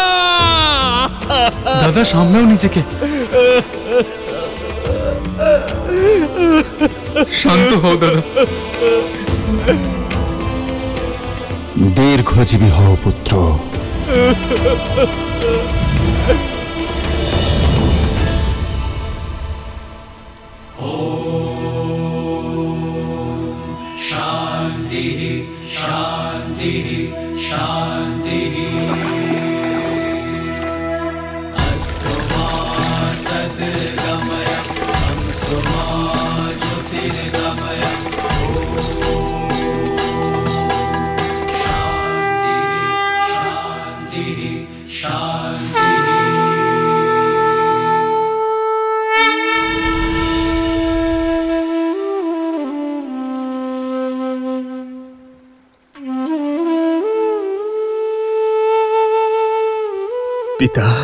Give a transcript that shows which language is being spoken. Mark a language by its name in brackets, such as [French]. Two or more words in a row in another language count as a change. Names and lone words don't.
[Bangla] দাদা সামলাও নিজেকে, শান্ত হও দাদা। দীর্ঘজীবী হও পুত্র। [Sanskrit] शांति शांति शांति। अस्तु मा सद्गमय तमसो मा ज्योतिर्गमय। शांति शांति शांति। [Bangla] পিতা,